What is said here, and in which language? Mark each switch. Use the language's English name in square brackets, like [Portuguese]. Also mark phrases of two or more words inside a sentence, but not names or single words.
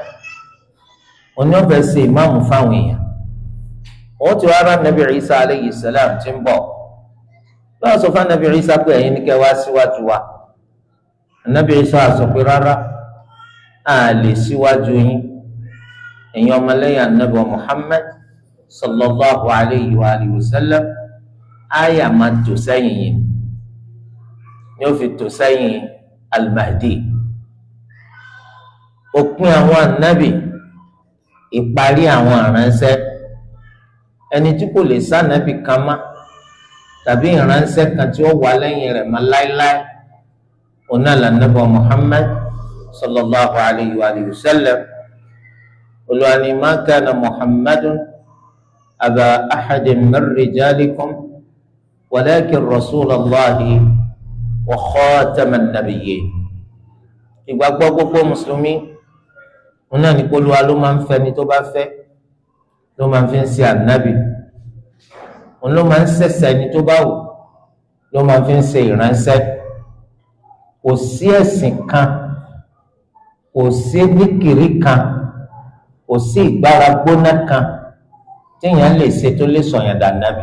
[Yoruba] òní ọ̀fẹ́ ṣe ìmáàmù fáwọn èèyàn. wọ́n ti wá rán Nabi Isa [Arabic] عليه السلام [Yoruba] tí ń bọ̀ lọ́wọ́ sọ fún Nabi Isa pé ẹ̀yin ní kẹ́ wá síwájú wa. Nabi Isa sọ pé rárá, a lè síwájú yín, ẹ̀yin ọmọlẹ́yìn Ànábì Muhammad [Arabic] صلى الله عليه وآله وسلم, [Yoruba] àyà máa tò sẹ́yìn yìí ni ó fi tò sẹ́yìn al-Mahdi. òpin àwọn ànábì, ìparí àwọn àránṣẹ́, ẹni tí kò lè sànábì kan má tàbí ìránṣẹ́ kan tí ó wà lẹ́yìn rẹ̀ má láéláé, ọ̀nà l'Ànábì Muhammad [Arabic] صلى الله عليه وآله وسلم. [Yoruba] Olúwa ní [Arabic] ما كان محمد أبا أحد من رجالكم ولكن رسول الله وخاتم النبيين. [Yoruba] ìgbàgbọ́ gbogbo mùsùlùmí wọn náà ní kó Olúwa ló máa ń fẹ́ ni tó bá fẹ́, ló máa ń fi ń ṣe ànábì, òun ló máa ń ṣẹ̀ṣẹ̀ ni tó bá wù, ló máa ń fi ń ṣe ìránṣẹ́. kò sí ẹ̀sìn kan, kò sí díkìrí kan, kò sí ìgbára gbóná kan téèyàn lè ṣe tó lè sọ̀yàn dànábì.